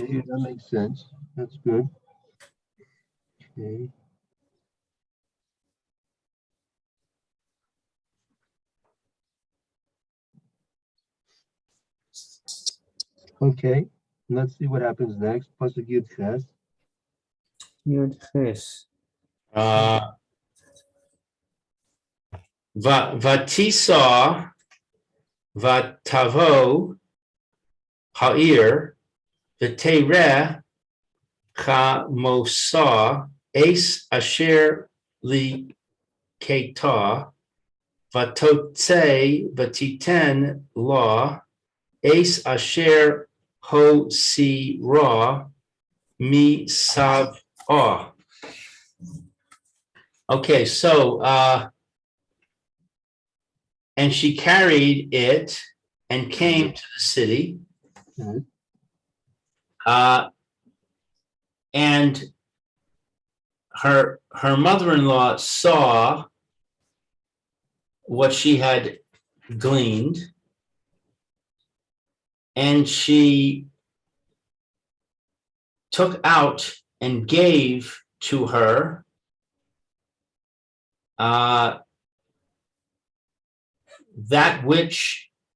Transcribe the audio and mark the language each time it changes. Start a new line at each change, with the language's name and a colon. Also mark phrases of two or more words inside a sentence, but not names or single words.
English: Okay, that makes sense. That's good. Okay. Okay, let's see what happens next.
Hebrew: פסוק יו״ד חי״ת. יו״ד חי״ת. ותשא ותבוא העיר ותרא חמותה את אשר לקטה ותוצא ותתן לה את אשר הותרה משבעה.
English: Okay, so and she carried it and came to the city. Mhm. And her mother-in-law saw what she had gleaned, and she took out and gave to her that which